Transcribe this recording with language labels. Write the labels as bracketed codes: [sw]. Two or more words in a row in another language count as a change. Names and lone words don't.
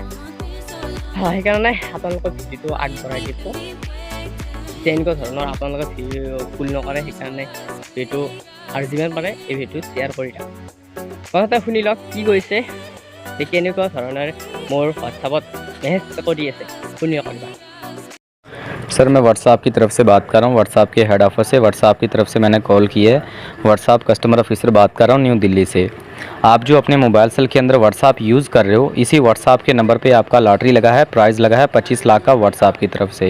[as] সেইকাৰণে আপোনালোকৰ ভিডিঅ'টো আগবঢ়াই দিছোঁ যে এনেকুৱা ধৰণৰ আপোনালোকে ভিডিঅ' ভুল নকৰে। সেইকাৰণে ভিডিঅ'টো আৰু যিমান পাৰে এই ভিডিঅ'টো শ্বেয়াৰ কৰি দিয়ক। প্ৰথমতে শুনি লওক কি কৈছে, কেনেকুৱা ধৰণৰ মোৰ হোৱাটছআপত মেছেজ কৰি আছে, শুনি লওক। [hi] सर मैं व्हाट्सएप की तरफ से बात कर रहा हूँ, व्हाट्सएप के हेड ऑफिस से। व्हाट्सएप की तरफ से मैंने कॉल की है। व्हाट्सएप [en] customer officer [hi] बात कर रहा हूँ, न्यू दिल्ली से। आप जो अपने [en] mobile cell [hi] के अंदर व्हाट्सएप यूज़ कर रहे हो, इसी व्हाट्सएप के नंबर पे आपका लॉटरी लगा है, प्राइज़ लगा है 25 लाख का व्हाट्सएप की तरफ से।